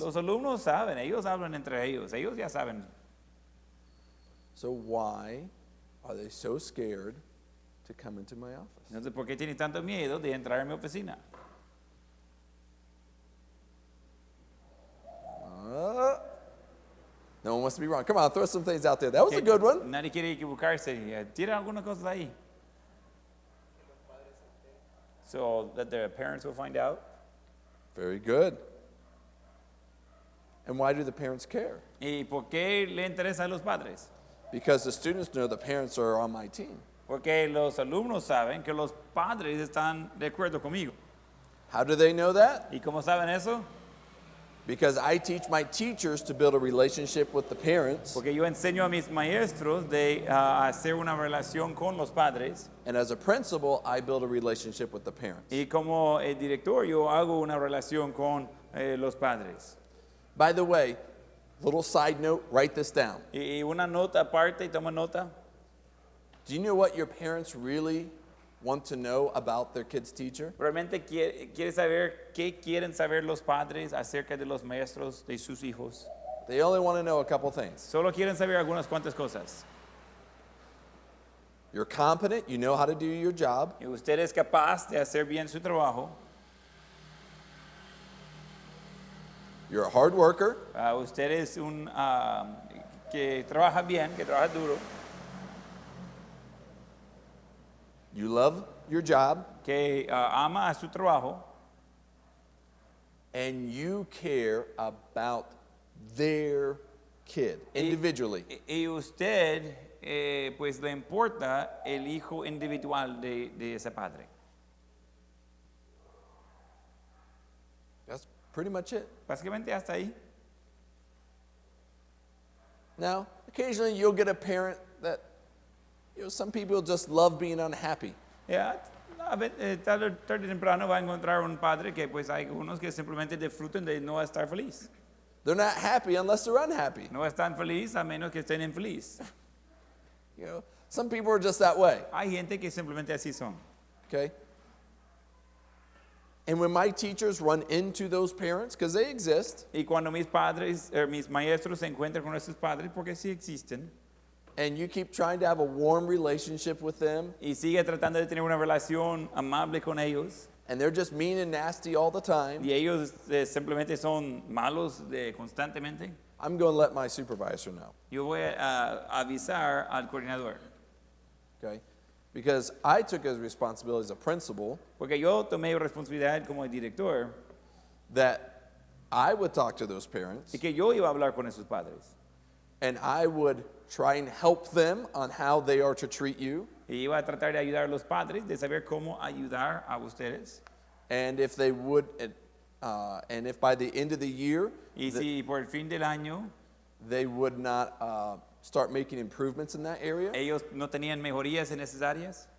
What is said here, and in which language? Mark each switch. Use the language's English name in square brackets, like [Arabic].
[Spanish] Los alumnos saben, ellos hablan entre ellos ya saben. [English] So why are they so scared to come into my office? [Spanish] Entonces, ¿por qué tienen tanto miedo de entrar en mi oficina? [English] No one wants to be wrong. Come on, throw some things out there. That was a good one. [Spanish] Nadie quiere equivocarse. Tira algunas cosas ahí. [English] So that their parents will find out. Very good. And why do the parents care? [Spanish] ¿Y por qué le interesa a los padres? [English] Because the students know the parents are on my team. [Spanish] Porque los alumnos saben que los padres están de acuerdo conmigo. [English] How do they know that? [Spanish] ¿Y cómo saben eso? [English] Because I teach my teachers to build a relationship with the parents. [Spanish] Porque yo enseño a mis maestros de hacer una relación con los padres. [English] And as a principal, I build a relationship with the parents. [Spanish] Y como director yo hago una relación con los padres. [English] By the way, little side note, write this down. [Spanish] Y una nota aparte, y toma nota. [English] Do you know what your parents really want to know about their kid's teacher? [Spanish] Realmente quiere saber qué quieren saber los padres acerca de los maestros de sus hijos. [English] They only want to know a couple things. [Spanish] Solo quieren saber algunas cuantas cosas. [English] You're competent, you know how to do your job, [Spanish] Y usted es capaz de hacer bien su trabajo. [English] you're a hard worker, [Spanish] Usted es un que trabaja bien, que trabaja duro, [English] you love your job, [Spanish] que ama a su trabajo [English] and you care about their kid individually. [Spanish] y usted pues le importa el hijo individual de ese padre. [English] That's pretty much it. [Spanish] Básicamente hasta ahí. [English] Now, occasionally you'll get a parent that, some people just love being unhappy. [Spanish] Ya, tarde o temprano va a encontrar un padre que pues hay unos que simplemente disfrutan de no estar feliz. [English] They're not happy unless they're unhappy. [Spanish] No están feliz a menos que estén infeliz. [English] Some people are just that way, [Spanish] Hay gente que simplemente así son. [English] okay? And when my teachers run into those parents, because they exist, [Spanish] Y cuando mis maestros se encuentran con esos padres, porque sí existen, [English] and you keep trying to have a warm relationship with them, [Spanish] y sigue tratando de tener una relación amable con ellos, [English] and they're just mean and nasty all the time, [Spanish] y ellos simplemente son malos constantemente, [English] I'm going to let my supervisor know, [Spanish] yo voy a avisar al coordinador. [English] okay? Because I took as responsibility as a principal [Spanish] Porque yo tomé responsabilidad como director [English] that I would talk to those parents, [Spanish] y que yo iba a hablar con esos padres. [English] and I would try and help them on how they are to treat you. [Spanish] Y iba a tratar de ayudar a los padres, de saber cómo ayudar a ustedes. [English] And if they would and if by the end of the year [Spanish] Y si por el fin del año [English] they would not start making improvements in that area, [Spanish] ellos no tenían mejorías en esas áreas,